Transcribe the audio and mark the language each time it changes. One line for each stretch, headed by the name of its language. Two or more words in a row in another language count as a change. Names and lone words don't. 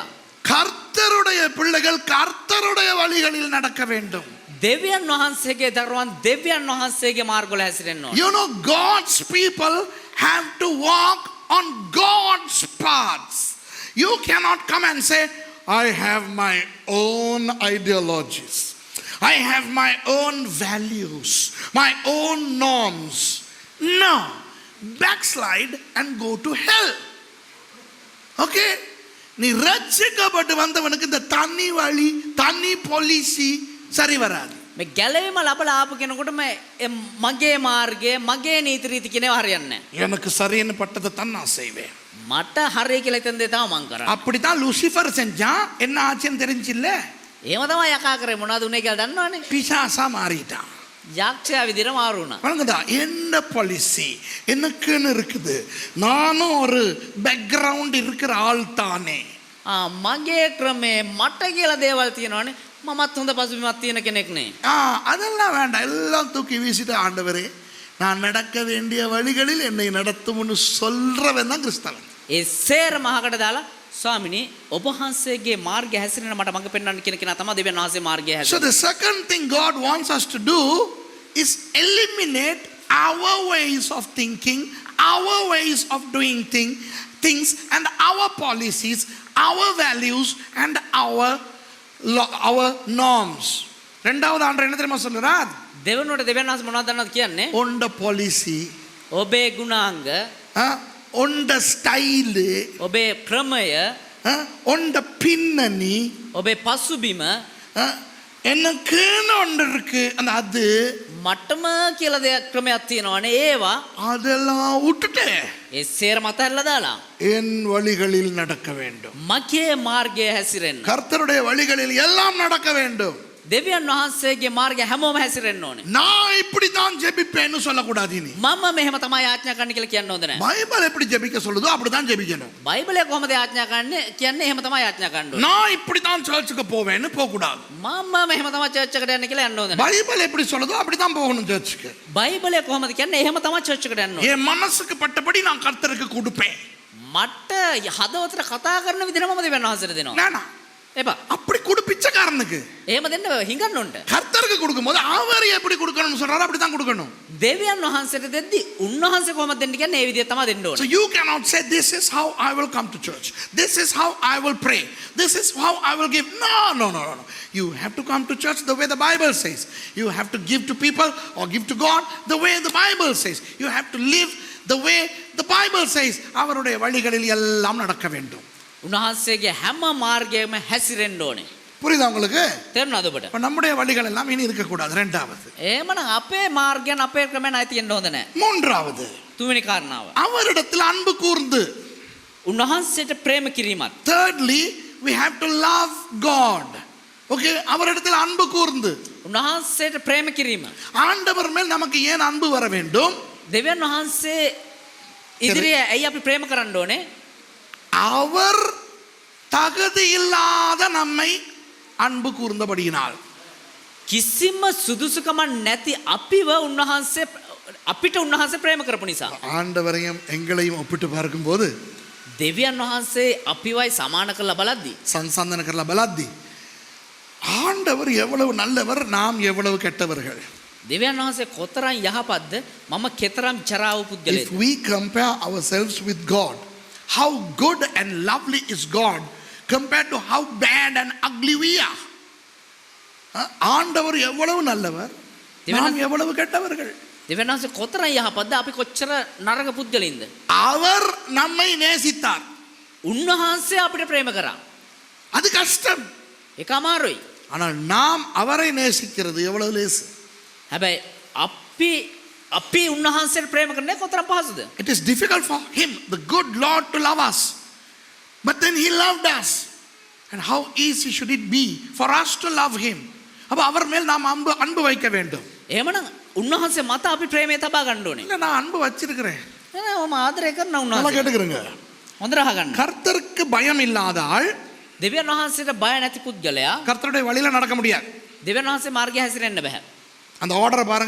Tamil: கர்த்தருடைய பிள்ளைகள் கர்த்தருடைய வழிகளில் நடக்க வேண்டும்.
Sinhala: දෙවියන් වහන්සේගේ දරුවන් දෙවියන් වහන්සේගේ මාර්ගවල හැසිරෙන්න ඕන.
English: You know, God's people have to walk on God's paths. You cannot come and say, I have my own ideologies, I have my own values, my own norms. No, backslide and go to hell. Okay?
Tamil: நீ ரட்சிக்கப்பட்டு வந்தவனுக்கு இந்த தனி வழி தனி பாலிசி சரி வராது.
Sinhala: මේ ගැලවීම ලබලා ආපු කෙනෙකුට මගේ මාර්ගය මගේ නීති රීති කියනවා හරියන්නේ නැහැ.
Tamil: எனக்கு சரின்னு பட்டதை தான் நான் செய்வேன்.
Sinhala: මට හරිය කියලා හිතන දේ තමයි මං කරන්නේ.
Tamil: அப்படித்தான் லூசிஃபர் செஞ்சான். என்ன ஆச்சுன்னு தெரிஞ்சில்ல?
Sinhala: එහෙම තමයි යකා කරේ. මොනවද උනේ කියලා දන්නවනේ.
Tamil: பிசாசா மாறிட்டான்.
Sinhala: යක්ෂයා විදිහට මාරු වුණා.
Tamil: வணங்குதா? என்ன பாலிசி எனக்குன்னு இருக்குது. நானும் ஒரு பேக்ரவுண்ட் இருக்கிற ஆள் தானே.
Sinhala: මගේ ක්‍රමේ මට කියලා දේවල් තියෙනවනේ. මමත් හොඳ පසුබිමක් තියෙන කෙනෙක් නේ.
Tamil: அதெல்லாம் வேண்டாம். எல்லாம் தூக்கி வீசிட்டு, ஆண்டவரே நான் நடக்க வேண்டிய வழிகளில் என்னை நடத்தும்னு சொல்றவன் தான் கிறிஸ்தவன்.
Sinhala: ඒ සේරම අහකට දාලා ස්වාමිනී ඔබ වහන්සේගේ මාර්ගය හැසිරෙන මට මඟ පෙන්වන්න කියන කෙනා තමයි දෙවියන් වහන්සේ මාර්ගය
English: So
Sinhala: හැසිරෙන්නේ.
English: the second thing God wants us to do is eliminate our ways of thinking, our ways of doing things and our policies, our values and our norms.
Tamil: ரெண்டாவது ஆண்டு என்ன தெரியுமா சொல்றார்?
Sinhala: දෙවනුවට දෙවියන් වහන්සේ මොනවද දන්නවද කියන්නේ?
English: on the policy,
Sinhala: ඔබේ ගුණාංග,
English: on the style,
Sinhala: ඔබේ ක්‍රමය,
English: on the பின்னணி,
Sinhala: ඔබේ පසුබිම
Tamil: எனக்குன்னு ஒன்று இருக்கு அந்த அது
Sinhala: මටම කියලා දෙයක් ක්‍රමයක් තියෙනවානේ ඒවා
Tamil: அதெல்லாம் விட்டுட்டு
Sinhala: ඒ සේරම අතහැරලා දාලා
Tamil: என் வழிகளில் நடக்க வேண்டும்.
Sinhala: මගේ මාර්ගයේ හැසිරෙන්න.
Tamil: கர்த்தருடைய வழிகளில் எல்லாம் நடக்க வேண்டும்.
Sinhala: දෙවියන් වහන්සේගේ මාර්ගය හැමෝම හැසිරෙන්න ඕනේ.
Tamil: நான் இப்படி தான் ஜெபிப்பேன்னு சொல்லக்கூடாது இனி.
Sinhala: මම මෙහෙම තමයි ආඥා කරන්න කියලා කියන්න හොඳ නැහැ.
Tamil: பைபிள் எப்படி ஜெபிக்க சொல்லுதோ அப்படி தான் ஜெபிக்கணும்.
Sinhala: බයිබලය කොහොමද ආඥා කරන්නේ කියන්නේ එහෙම තමයි ආඥා කරන්න ඕනේ.
Tamil: நான் இப்படி தான் சர்ச்சுக்கு போவேன்னு போக கூடாது.
Sinhala: මම මෙහෙම තමයි චර්ච් එකට යන්න කියලා යන්න හොඳ නැහැ.
Tamil: பைபிள் எப்படி சொல்லுதோ அப்படி தான் போகணும் சர்ச்சுக்கு.
Sinhala: බයිබලය කොහොමද කියන්නේ එහෙම තමයි චර්ච් එකට යන්න ඕනේ.
Tamil: என் மனசுக்கு பட்டபடி நான் கர்த்தருக்கு கொடுப்பேன்.
Sinhala: මට හදවතට කතා කරන විදිහම මම දෙවියන් වහන්සේට දෙනවා.
Tamil: நானா
Sinhala: එපා.
Tamil: அப்படி கொடு பிச்சைக்காரனுக்கு.
Sinhala: එහෙම දෙන්න හිඟන්න ඕනට.
Tamil: கர்த்தருக்கு கொடுக்கும்போது அவர் எப்படி கொடுக்கணும்னு சொல்றாரு அப்படி தான் கொடுக்கணும்.
Sinhala: දෙවියන් වහන්සේට දෙද්දි උන්වහන්සේ කොහොමද දෙන්න කියන්නේ ඒ විදිහ තමයි දෙන්න
English: So
Sinhala: ඕනේ.
English: you cannot say this is how I will come to church. This is how I will pray. This is how I will give. No. You have to come to church the way the Bible says. You have to give to people or give to God the way the Bible says. You have to live the way the Bible says.
Tamil: அவருடைய வழிகளில் எல்லாம் நடக்க வேண்டும்.
Sinhala: උන්වහන්සේගේ හැම මාර්ගයකම හැසිරෙන්න ඕනේ.
Tamil: புரியுதா உங்களுக்கு?
Sinhala: තේරුණාද ඔබට?
Tamil: இப்ப நம்முடைய வழிகள் எல்லாம் இனி இருக்க கூடாது. இரண்டாவது.
Sinhala: එහෙමනම් අපේ මාර්ගයන් අපේ ක්‍රමයන් අයි තියෙන්න හොඳ නැහැ.
Tamil: மூன்றாவது.
Sinhala: තුන්වෙනි කාරණාව.
Tamil: அவரிடத்தில் அன்பு கூர்ந்து.
Sinhala: උන්වහන්සේට ප්‍රේම කිරීමත්.
English: Thirdly, we have to love God.
Tamil: Okay, அவரிடத்தில் அன்பு கூர்ந்து.
Sinhala: උන්වහන්සේට ප්‍රේම කිරීම.
Tamil: ஆண்டவர் மேல் நமக்கு ஏன் அன்பு வர வேண்டும்?
Sinhala: දෙවියන් වහන්සේ ඉදිරියේ ඇයි අපි ප්‍රේම කරන්න ඕනේ?
Tamil: அவர் தகுதி இல்லாத நம்மை அன்பு கூர்ந்தபடியினால்.
Sinhala: කිසිම සුදුසුකමක් නැති අපිව උන්වහන්සේ අපිට උන්වහන්සේ ප්‍රේම කරපු නිසා.
Tamil: ஆண்டவரையும் எங்களையும் ஒப்பிட்டு பார்க்கும்போது
Sinhala: දෙවියන් වහන්සේ අපිවයි සමාන කරලා බලද්දි
Tamil: சந்தான
Sinhala: කරලා බලද්දී
Tamil: ஆண்டவர் எவ்வளவு நல்லவர், நாம் எவ்வளவு கெட்டவர்கள்.
Sinhala: දෙවියන් වහන්සේ කොතරම් යහපත්ද මම කෙතරම් ජරා වූ
English: If
Sinhala: පුද්ගලයෙක්ද.
English: we compare ourselves with God, how good and lovely is God compared to how bad and ugly we are.
Tamil: ஆண்டவர் எவ்வளவு நல்லவர், நாம் எவ்வளவு கெட்டவர்கள்.
Sinhala: දෙවියන් වහන්සේ කොතරම් යහපත්ද අපි කොච්චර නරක පුද්ගලින්ද.
Tamil: அவர் நம்மை நேசித்தார்.
Sinhala: උන්වහන්සේ අපිට ප්‍රේම කරා.
Tamil: அது கஷ்டம்.
Sinhala: ඒක අමාරුයි.
Tamil: ஆனால் நாம் அவரை நேசிக்கிறது எவ்வளவு லேசு.
Sinhala: හැබැයි අපි උන්වහන්සේට ප්‍රේම කරන්නේ කොතරම් පහසුද.
English: It is difficult for him, the good Lord, to love us. But then he loved us. And how easy should it be for us to love him?
Tamil: அப்ப அவர் மேல் நாம் அன்பு வைக்க வேண்டும்.
Sinhala: එහෙමනම් උන්වහන්සේ මත අපි ප්‍රේමය තබා ගන්න ඕනේ.
Tamil: இல்ல நான் அன்பு வச்சிருக்கிறேன்.
Sinhala: මම ආදරය කරන
Tamil: நல்லா
Sinhala: උන්වහන්සේ.
Tamil: கேட்டுக்கிறேங்க.
Sinhala: හොඳට අහගන්න.
Tamil: கர்த்தருக்கு பயம் இல்லாத ஆள்
Sinhala: දෙවියන් වහන්සේට බය නැති පුද්ගලයා
Tamil: கர்த்தருடைய வழியில நடக்க முடியாது.
Sinhala: දෙවියන් වහන්සේ මාර්ගය හැසිරෙන්න බෑ.
Tamil: அந்த ஆர்டரை பாருங்க.